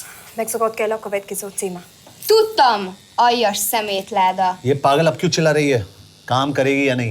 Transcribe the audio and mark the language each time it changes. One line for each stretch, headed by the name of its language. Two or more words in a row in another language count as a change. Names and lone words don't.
Hungarian: Mexikót kell a következő címa. Tudtam, aljas szemétláda.
Hindi: ये पागल अब क्यों चिल्ला रही है? काम करेगी या नहीं?